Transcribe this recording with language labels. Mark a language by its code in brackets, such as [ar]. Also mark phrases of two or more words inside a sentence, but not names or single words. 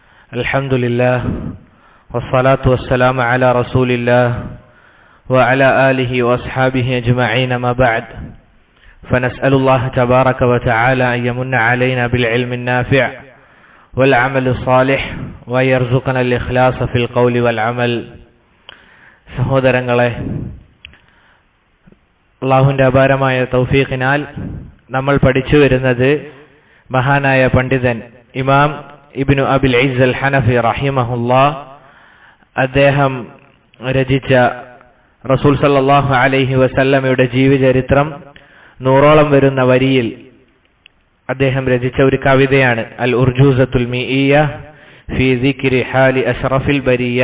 [ar] الحمد لله والصلاة والسلام على رسول الله وعلى آله وأصحابه أجمعين ما بعد فنسأل الله تبارك وتعالى أن يمن علينا بالعلم النافع والعمل الصالح ويرزقنا الإخلاص في القول والعمل. [ml] സഹോദരങ്ങളെ, അല്ലാഹുവിന്റെ അപാരമായ തൗഫീഖിനാൽ നമ്മൾ പഠിച്ചു വരുന്നത് മഹാനായ പണ്ഡിതൻ ഇമാം ഇബ്നു അബിൽ ഇസ്സ് അൽ ഹനഫി റഹിമഹുല്ലാ അദ്ദേഹം രചിച്ച റസൂൽ [ar] صلى الله عليه وسلم [ml] ജീവചരിത്രം 100ഓളം വരുന്ന വരിയിൽ അദ്ദേഹം രചിച്ച ഒരു കവിതയാണ് അൽ ഉർജൂസത്തുൽ മീഇയ്യ ഫീ ദിക്രി ഹാലി അഷ്റഫിൽ ബരിയ്യ.